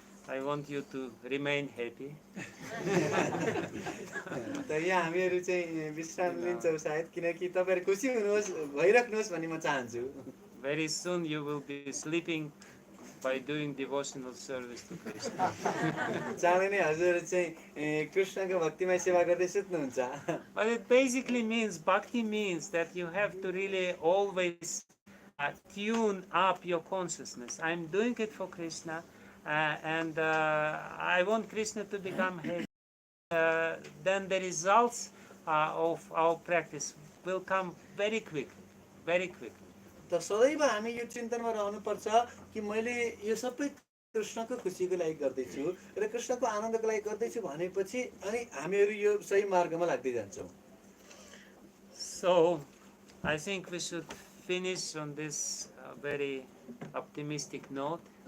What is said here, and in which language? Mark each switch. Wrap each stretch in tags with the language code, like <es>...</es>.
<en>I want you to remain happy.</en> <ne>त यहाँ हामीहरू चाहिँ विश्राम लिन्छौँ सायद, किनकि तपाईँहरू खुसी हुनुहोस्, भइराख्नुहोस् भन्ने म चाहन्छु।</ne> <en>Very soon you will be sleeping by doing devotional service to Krishna.</en> <ne>चाँडै नै हजुरहरू चाहिँ कृष्णको भक्तिमय सेवा गर्दै सुत्नुहुन्छ।</ne> <en>But it basically means, Bhakti means that you have to really always tune up your consciousness. I'm doing it for Krishna, and I want Krishna to become happy. Then the results of our practice will come very quickly, very quickly.</en> <ne>त सदैव हामी यो चिन्तनमा रहनुपर्छ कि मैले यो सबै कृष्णको खुसीको लागि गर्दैछु र कृष्णको आनन्दको लागि गर्दैछु भनेपछि अनि हामीहरू यो सही मार्गमा लाग्दै जान्छौँ।</ne> <en>So, I think we should finish on this very optimistic note.</en>